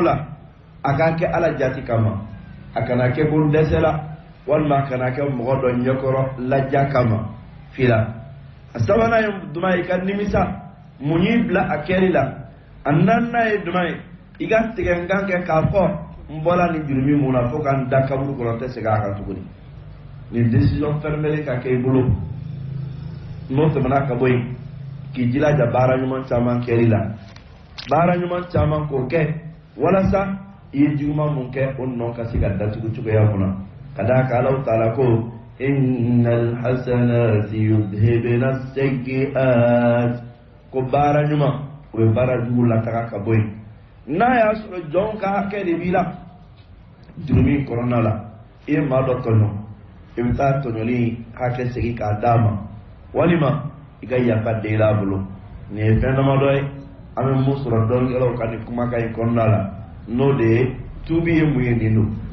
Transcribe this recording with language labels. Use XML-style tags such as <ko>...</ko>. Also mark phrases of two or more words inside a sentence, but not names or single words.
<bm>la a ka kɛ Ala jati kama a kana kɛ ko dɛsɛ la walima a kana kɛ mɔgɔ dɔ ɲɛkɔrɔ laja kama fila a sabanan ye jumɛn ye i ka nimisa mun y'i bila a kɛli la a naaninan ye jumɛn ye i ka tigɛnkan kɛ k'a fɔ n bɔla nin jurumin mun na fo ka n da kaburu kɔnɔ tɛ segin a kan tuguni nin</bm> <fr>décision fermée</fr> <bm>ka kɛ i bolo n'o tɛmɛna ka bɔ yen k'i jilaja baara ɲuman caman kɛli la baara ɲuman caman k'o kɛ walasa i ye juguman mun kɛ o nɔ ka se ka datugu cogoya mun na ka d'a kan Alahu Taala ko</bm> <ar>إن الحسنات يذهبن السيئات</ar> <bm>ko baara ɲuman o ye baara jugu lataga ka bɔ yen n'a y'a sɔrɔ jɔnw ka hakɛ de b'i la jurumin kɔnɔna la i ye maa dɔ tɔɲɔ i bɛ taa tɔɲɔli hakɛ segin k'a d'a ma walima i ka yafa deli a bolo nin ye fɛn damadɔ ye an bɛ mun sɔrɔ dɔnnikɛlaw ka nin kumakan in kɔnɔna la n'o de ye tuubi ye mun ye nin don</bm>